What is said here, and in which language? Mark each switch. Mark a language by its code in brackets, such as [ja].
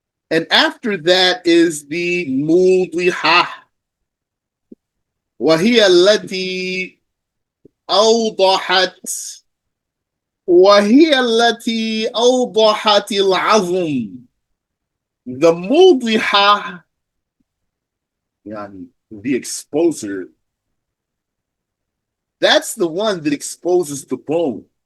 [en] And after that is the مُوضِحَةِ. [ar] وهي التي أوضحت وهي التي أوضحت العظم. [en] The مُوضِحَةِ, يعني the exposer, that's the one that exposes the bone.